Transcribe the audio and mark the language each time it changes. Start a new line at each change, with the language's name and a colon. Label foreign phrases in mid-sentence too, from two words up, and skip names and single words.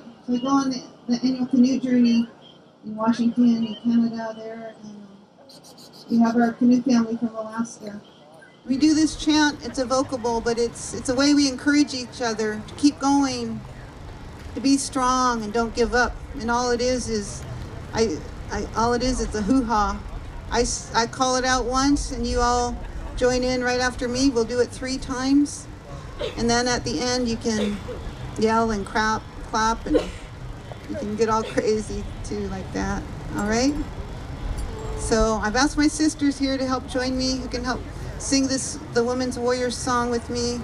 English: So I go on the annual canoe journey in Washington and Canada there. And we have our canoe family from Alaska. We do this chant. It's a vocable, but it's a way we encourage each other to keep going, to be strong and don't give up. And all it is it's a hoo-ha. I call it out once, and you all join in right after me. We'll do it 3 times, and then at the end you can yell and clap, and you can get all crazy too, like that. All right. So I've asked my sisters here to help join me, who can help sing the Women's Warrior song with me.